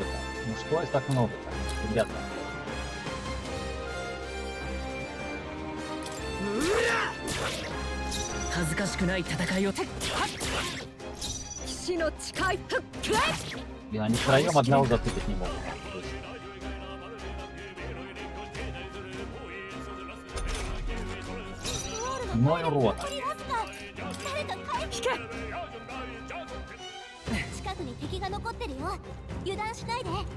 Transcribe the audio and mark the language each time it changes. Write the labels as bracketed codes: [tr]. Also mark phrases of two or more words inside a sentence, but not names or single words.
[ru] Ну что их так много-то, ребята? Блин, они втроем одного зацепить не могут. Мой урод. [ja] 近くに敵が残ってるよ。油断しないで。